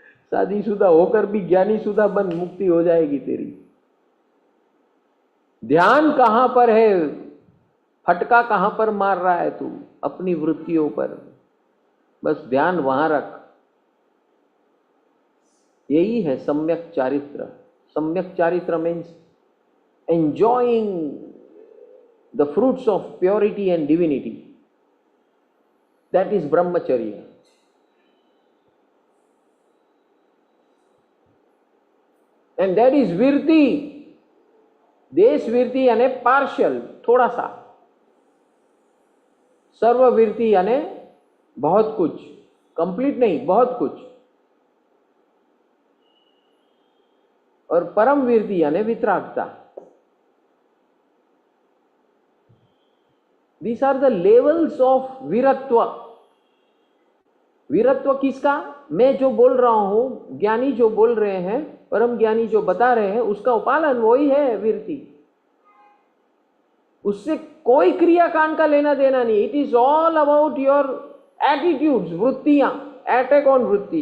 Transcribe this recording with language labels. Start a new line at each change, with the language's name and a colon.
Hindi: शादीशुदा होकर भी ज्ञानी शुदा बन, मुक्ति हो जाएगी तेरी। ध्यान कहां पर है, फटका कहां पर मार रहा है तू? अपनी वृत्तियों पर, बस ध्यान वहां रख। यही है सम्यक चारित्र।
English: सम्यक चारित्र means enjoying the fruits of purity and divinity. That is brahmacharya. And that is virti.
Hindi: देश विरति यानी पार्शियल, थोड़ा सा। सर्व विरति यानी बहुत कुछ, कंप्लीट नहीं, बहुत कुछ। और परम विरति यानी वितरागता।
English: These are the levels of वीरत्व।
Hindi: वीरत्व किसका? मैं जो बोल रहा हूं, ज्ञानी जो बोल रहे हैं, परम ज्ञानी जो बता रहे हैं, उसका उपालन वही है वीरति। उससे कोई क्रियाकांड का लेना देना नहीं।
English: It is all about your attitudes, वृत्तियां, attack on वृत्ति।